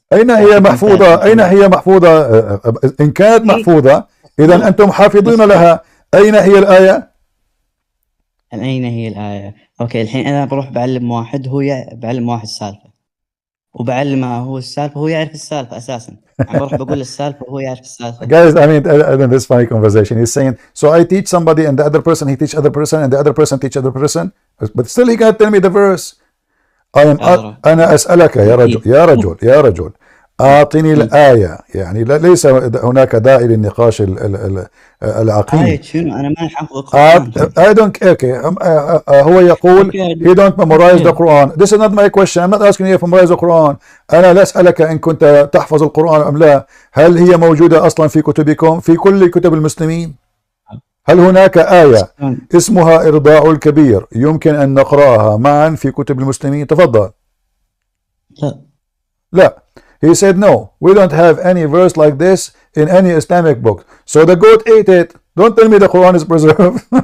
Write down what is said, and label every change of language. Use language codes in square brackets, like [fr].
[ar] أين هي محفوظة؟ أين هي محفوظة؟ إن كانت محفوظة إذا أنتم حافظين لها. أين هي الآية؟ أين هي الآية؟ أوكي، الحين أنا بروح بعلم واحد، بعلم واحد سالفة، وبعلمه هو السالفة، هو يعرف السالفة أساسا، يعني بروح بقول السالفة وهو يعرف السالفة. [en] Guys, I mean this funny conversation. He's saying, so I teach somebody and the other person, he teach other person and the other person teach other person, but still he can't tell me the verse. [ar] أنا أسألك يا رجل أعطني الآية. يعني ليس هناك داعي للنقاش العقيم. آية شنو؟ أنا ما حافظ القرآن. [en] I don't okay. [ar] هو يقول [en] he don't memorize the Quran. This is not my question. I'm not asking you to memorize the Quran. [ar] أنا لا أسألك إن كنت تحفظ القرآن أم لا. هل هي موجودة أصلا في كتبكم، في كل كتب المسلمين؟ هل هناك آية اسمها إرضاع الكبير يمكن أن نقرأها معا في كتب المسلمين؟ تفضل. لا. [en] He said no, we don't have any verse like this in any Islamic book. So the goat ate it. Don't tell me the Quran is preserved.